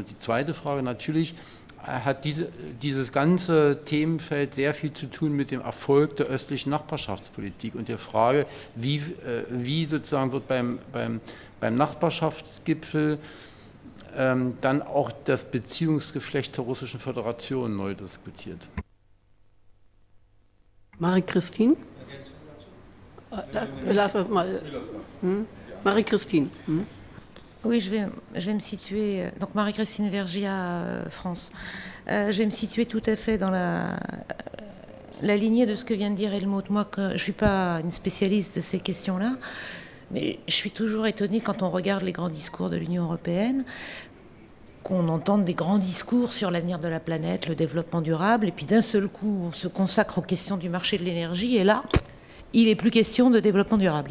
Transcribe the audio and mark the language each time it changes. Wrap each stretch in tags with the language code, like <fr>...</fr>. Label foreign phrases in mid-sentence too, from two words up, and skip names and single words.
<de>Und die zweite Frage natürlich, hat dieses ganze Themenfeld sehr viel zu tun mit dem Erfolg der östlichen Nachbarschaftspolitik und der Frage, wie sozusagen wird beim Nachbarschaftsgipfel dann auch das Beziehungsgeflecht zur Russischen Föderation neu diskutiert. Marie-Christine? Lass uns mal. Marie-Christine.</de> <fr>Oui, je vais me situer. Donc Marie-Christine Vergia, France. Je vais me situer tout à fait dans la lignée de ce que vient de dire Helmut. Moi, je ne suis pas une spécialiste de ces questions-là, mais je suis toujours étonnée quand on regarde les grands discours de l'Union européenne, qu'on entende des grands discours sur l'avenir de la planète, le développement durable, et puis d'un seul coup, on se consacre aux questions du marché de l'énergie, et là, il n'est plus question de développement durable.</fr>